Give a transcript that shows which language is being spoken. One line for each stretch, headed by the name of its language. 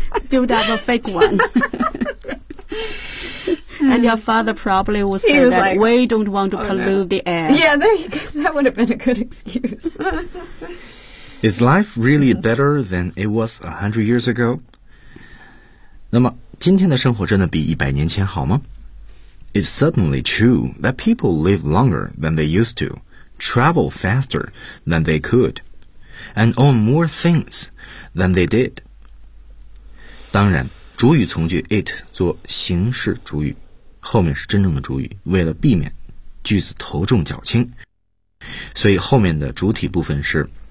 English: Build up a fake one. And your father probably would say that, like, we don't want to pollute the air. Yeah, there you go. That would have been a good excuse. Is life really better than it was 100 years ago?
Chinese: 那么今天的生活真的比100年前好吗？
English: It's certainly true that people live longer than they used to, travel faster than they could, and own more things than they did.
Chinese: 当然，主语从句 it 做形式主语，后面是真正的主语，为了避免句子头重脚轻，所以后面的主体部分是